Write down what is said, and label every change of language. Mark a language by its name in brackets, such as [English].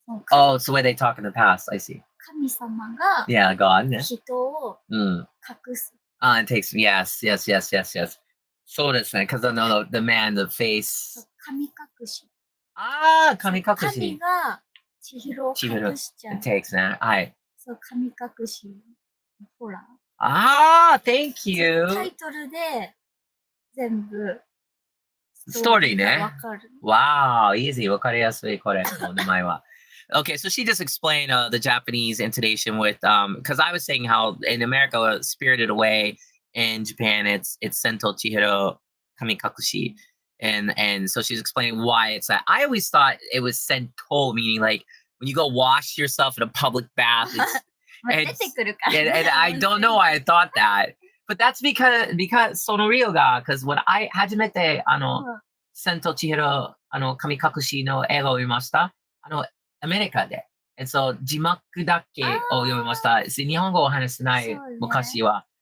[English] Oh, it's the way they talk in the past. I see. [Japanese] 神様が [English] God ね。 [Japanese] 人を隠す。 [English] It takes, yes. [Japanese] そうですね。 [English] Because the man, the face. [Japanese] 神隠し。神隠し。神が千尋を隠しちゃう。 [English] It takes ね。はい。 [Japanese] そう、神隠し。ほら。 [English] Thank you. [Japanese] タイトルで全部ストーリーね。わかる。 [English] Wow, easy. [Japanese] わかりやすい、これ。お名前は。 [English] Okay, so she just explained the Japanese intonation with because I was saying how in America Spirited Away, in Japan it's Sento Chihiro Kamikakushi, and so she's explaining why it's that. I always thought it was Sento, meaning like when you go wash yourself in a public bath. And I don't know why I thought that, but that's because Sonorio ga, because when I 初めてSento Chihiro Kamikakushi no [Japanese] 映画を見ました。アメリカで。字幕だけを読みました。日本語を話せない昔は。